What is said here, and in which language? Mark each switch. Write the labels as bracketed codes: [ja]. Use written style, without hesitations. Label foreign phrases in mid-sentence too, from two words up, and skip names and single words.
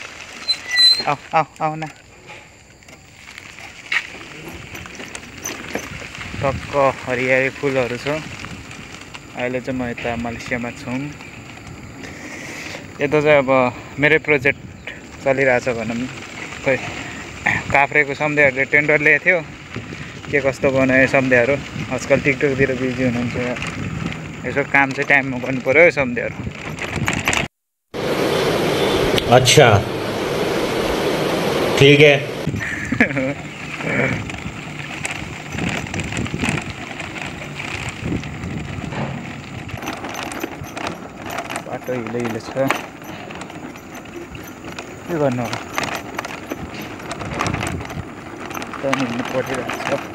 [ne] आऊ न टक्क हरियाली फुलहरू छ अहिले चाहिँ म यता मलेसियामा छु यता चाहिँ अब मेरै प्रोजेक्ट चलिरहेछ भनौँ खै काफ्रेको सम्झेहरूले टेन्डर ल्याएको थियो के कस्तो बनायो सम्झेहरू आजकल टिकटकतिर बिजी हुनुहुन्छ यसो काम चाहिँ टाइममा गर्नु पर्यो सम्झेहरू [hi] अच्छा ठीक है [ne] बाटो हिलो छ के गर्नु अब त्यहाँ हिँड्नु परिरहेको छ